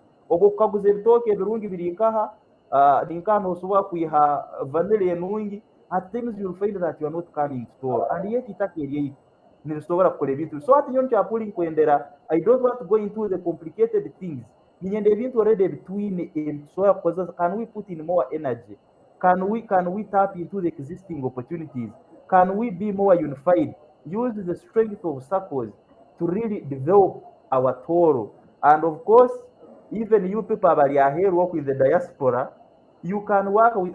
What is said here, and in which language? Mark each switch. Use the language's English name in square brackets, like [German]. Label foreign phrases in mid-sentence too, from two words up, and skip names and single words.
[Tooro] Ogwo kukaguza ebitooke ebirungi biri nkaha, ninkaha nosobola kwiha vanilla enungi, [English] at times you'll find that you are not coming to Tooro, and yet [Tooro] itaka eryaitu nirisobola kukola ebintu. So hati nyo nkyapuli nkwendera, [English] I don't want to go into the complicated things. [Tooro] Ninyenda ebintu [English] already between [Tooro] tusobola kukozesa. [English] Can we put in more energy? Can we tap into the existing opportunities? Can we be more unified? Use the strength of circles to really develop our Tooro. And of course, even you people bari ahead work with the diaspora, you can work with.